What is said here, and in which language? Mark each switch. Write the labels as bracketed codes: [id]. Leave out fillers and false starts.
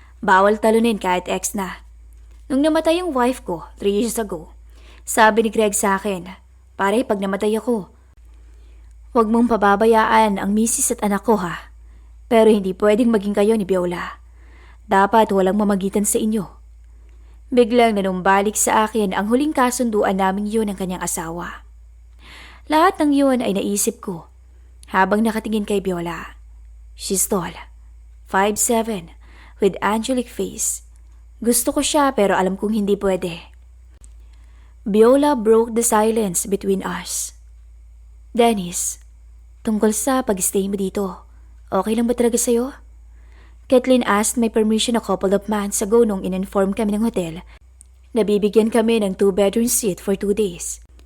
[tl] Bawal talunin kahit ex na. Nung namatay yung wife ko [en] 3 years ago, [tl] sabi ni Greg sa akin, "Pare, pag namatay ako, huwag mong pababayaan ang misis at anak ko ha. Pero hindi pwedeng maging kayo ni Viola. Dapat walang mamagitan sa inyo." Biglang nanumbalik sa akin ang huling kasunduan naming yun ng kanyang asawa. Lahat ng yun ay naisip ko habang nakatingin kay Viola. [en] She's tall, 5'7", with angelic face. [tl] Gusto ko siya pero alam kong hindi pwede. [en] Viola broke the silence between us. [tl] "Dennis, tungkol sa pag-stay mo dito, okay lang ba talaga sa'yo?" [en] Kathleen asked my permission a couple of months ago [tl] nung in-inform kami ng [en] hotel na bibigyan kami ng 2-bedroom suite for 2 days.